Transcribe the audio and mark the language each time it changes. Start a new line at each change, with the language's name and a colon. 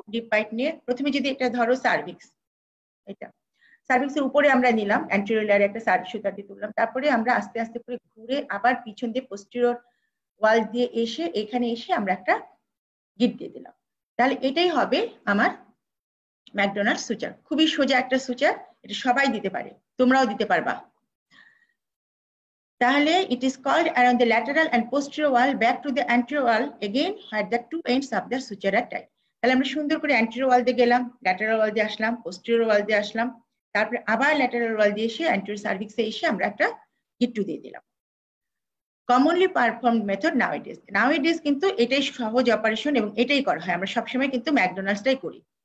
Bangla: Deep byte নিয়ে প্রথমে যদি এটা ধরো সার্ভিক্স, এটা সার্ভিক্সের উপরে আমরা নিলাম, অ্যান্টেরিয়র লেয়ারে একটা সুতা দিয়ে তুললাম, তারপরে আমরা আস্তে আস্তে করে ঘুরে আবার পিছন দিয়ে পোস্টেরিয়র ওয়াল দিয়ে এসে এখানে এসে আমরা একটা গিট দিয়ে দিলাম। তাহলে এটাই হবে আমার ম্যাকডোনাল্ড সুচার। খুবই সোজা একটা সুচার, এটা সবাই দিতে পারে, তোমরাও দিতে পারবা।
English: তাহলে it is called around the lateral and posterior wall back to the anterior wall again at the two ends of the suture are tied.
Bangla: তাহলে আমরা সুন্দর করে anterior wall দিয়ে গেলাম, lateral wall দিয়ে আসলাম, posterior wall দিয়ে আসলাম, তারপরে আবার lateral wall দিয়ে এসে anterior cervix এ এসে আমরা একটা গিট্টু দিয়ে দিলাম।
English: commonly performed method nowadays
Bangla: কিন্তু এটাই সহজ অপারেশন এবং এটাই করা হয়, আমরা সবসময় কিন্তু ম্যাকডোনাল্ডসটাই করি।